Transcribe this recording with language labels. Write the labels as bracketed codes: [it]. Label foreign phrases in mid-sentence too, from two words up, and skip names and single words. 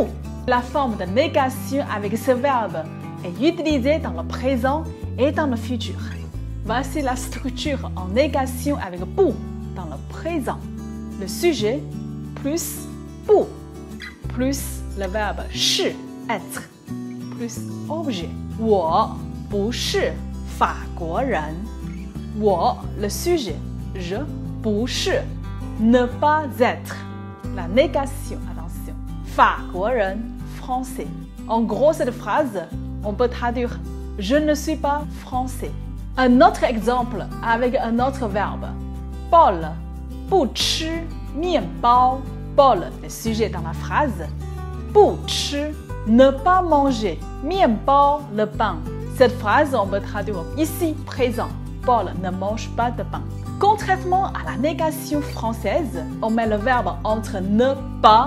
[fr] La forme de négation avec ce verbe est utilisée dans le présent et dans le futur. Voici la structure en négation avec bu dans le présent. Le sujet plus bu plus le verbe 是, être plus objet. [zh] 我不是法国人。 [fr] 我 le sujet, je 不是 ne pas être. La négation, attention. 法国人 français. En gros, cette phrase, on peut traduire je ne suis pas français. Un autre exemple avec un autre verbe. Paul [zh] 不吃面包。 [fr] Paul, le sujet dans la phrase. [zh] 不吃 [fr] ne pas manger, 面包 le pain. Cette phrase, on peut traduire ici présent. Paul ne mange pas de pain. Contrairement à la négation française, on met le verbe entre ne pas.